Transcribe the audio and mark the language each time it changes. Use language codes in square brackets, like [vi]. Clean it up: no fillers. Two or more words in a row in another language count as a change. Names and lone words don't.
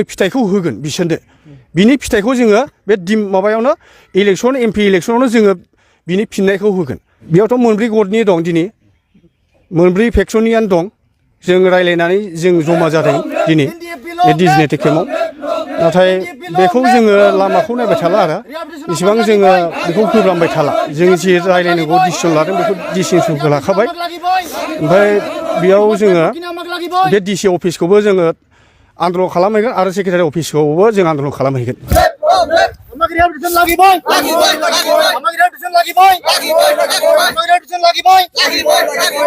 [brx] फिथाइखौ होगोन बिसोरनो बिनि फिथाइखौ जोङो बे माबायावनो इलेक्सन MP इलेक्सनावनो जोङो बिनि फिननायखौ होगोन बेयावथ' मोनब्रै गटनि दं दिनै मोनब्रै फेक्सननियानो दं जों रायलायनानै जों जमा जादों दिनै बे डिजिनेटिक केम्पआव नाथाय बेखौ जोङो लामाखौ नायबाय थाला आरो इसेबां जोङो बेखौ होब्लांबाय थाला जों जि रायलायनांगौ डिसिसन लादों बेखौ डिसिसनखौ लाखाबाय ओमफ्राय बेयाव जोङो लागिबाय बे डिसि अफिसखौबो जोङो आन्दलन खालामहैगोन आरो सेक्रेटारि अफिसखौबो जों आन्दलन खालामहैगोन [as] আমাক রিহাবিলিটেশন লাগিবাই আমাক রিহাবিলিটেশন লাগিবাই আমাক রিহাবিলিটেশন লাগিবাই